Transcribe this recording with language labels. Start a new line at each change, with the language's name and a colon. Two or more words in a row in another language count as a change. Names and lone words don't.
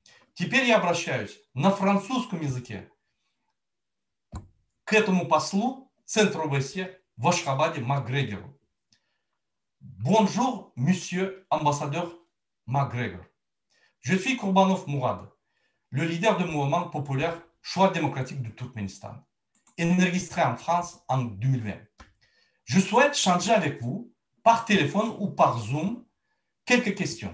Russian: Теперь я обращаюсь на французском языке к этому послу Центра ОБСЕ в Ашхабаде Макгрегору.
French: Bonjour, monsieur ambassadeur Макгрегор. Je suis Kurbanov Mourad, le leader du mouvement populaire Choix démocratique du Turkménistan, enregistré en France en 2020. Je souhaite changer avec vous, par téléphone ou par Zoom, quelques questions.